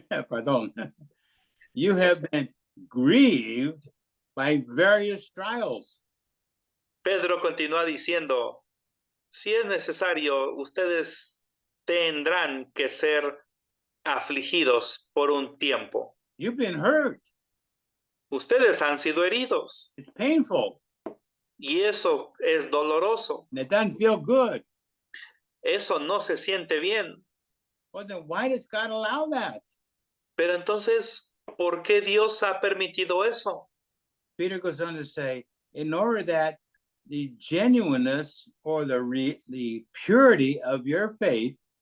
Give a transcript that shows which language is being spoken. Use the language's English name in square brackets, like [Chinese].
[English] pardon, you have been grieved by various trials. [Spanish] Pedro continúa diciendo, si es necesario, ustedes tendrán que ser afligidos por un tiempo. [English] You've been hurt. [Spanish] Ustedes han sido heridos [English] It's painful. [Spanish] y eso es doloroso. [English] And it doesn't feel good. [Spanish] Eso no se siente bien. [English] Well, then why does God allow that? [Spanish] Pero entonces, ¿por qué Dios ha permitido eso? [English] Peter goes on to say, in order that the genuineness or the purity of your faith